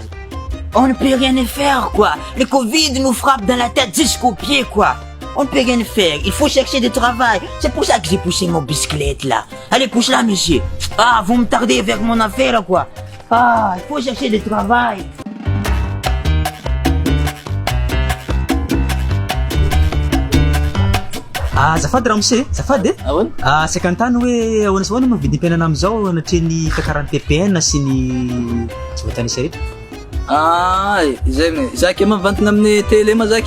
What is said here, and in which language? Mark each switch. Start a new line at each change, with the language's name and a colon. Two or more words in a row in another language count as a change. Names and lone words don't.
French: On ne peut rien faire quoi. Le Covid nous frappe dans la tête jusqu'aux pieds quoi. On ne peut rien faire. Il faut chercher du travail. C'est pour ça que j'ai poussé mon bicyclette là. Allez, pousse là monsieur. Ah, vous me tardez vers mon affaire quoi. Ah, il faut chercher du travail.
Malagasy: Azafady raha mose, azafady e. Ahoana? Saika antany hoe ahoana sy ahoana moa vidim-piainana amizao anatrehany fiakaran'ny PPN sy ny tsy voatanisa rehetra. Zay Zaka mavantana amin'ny télé ma Zaka.